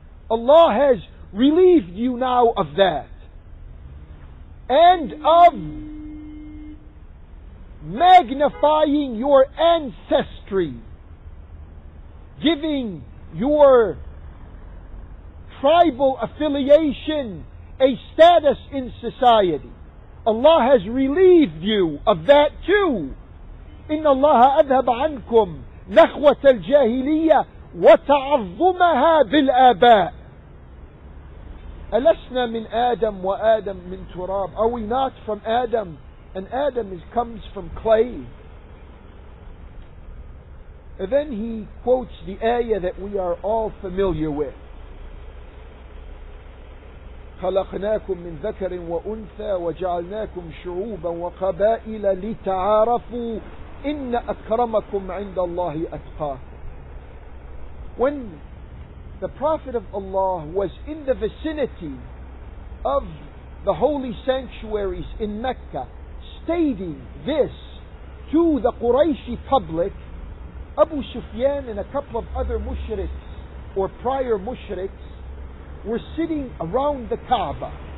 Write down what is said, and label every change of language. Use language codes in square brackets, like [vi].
[en] Allah has relieved you now of that, and of magnifying your ancestry, giving your tribal affiliation a status in society. Allah has relieved you of that too. [ar] إن الله أذهب عنكم نخوة الجاهلية وتعظمها بالآباء. ألسنا من آدم وآدم من تراب. [en] Are we not from Adam? And Adam comes from clay. And then he quotes the ayah that we are all familiar with. [ar] خلقناكم من ذكر وأنثى وجعلناكم شعوبا وقبائل لتعارفوا إن أكرمكم عند الله أتقاكم. [en] When the Prophet of Allah was in the vicinity of the holy sanctuaries in Mecca, stating this to the Qurayshi public, Abu Sufyan and a couple of other mushriks or prior mushriks were sitting around the Kaaba,